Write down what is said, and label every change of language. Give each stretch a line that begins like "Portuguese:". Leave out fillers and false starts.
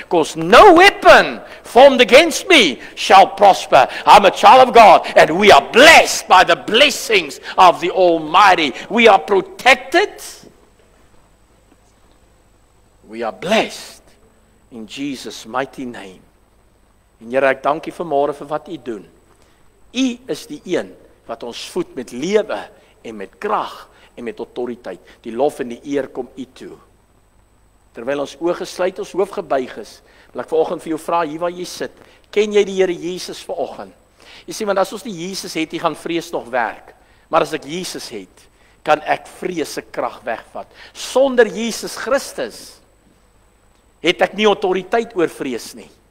English: Cause no weapon formed against me shall prosper. I'm a child of God and we are blessed by the blessings of the Almighty. We are protected. We are blessed in Jesus' mighty name.
Afrikaans: En Here, ek dank U vanmôre vir wat U doen. U is die een wat ons voed met lewe en met krag en met autoriteit. Die lof en die eer kom U toe. Terwyl ons oë gesluit, ons hoof gebuig is, wil ek vanoggend vir jou vra, hier waar jy sit, ken jy die Here Jesus vanoggend? Jy sê, want as ons die Jesus het, gaan vrees nog werk. Maar as ek Jesus het, kan ek vrees se krag wegvat. Sonder Jesus Christus het ek nie autoriteit oor vrees nie.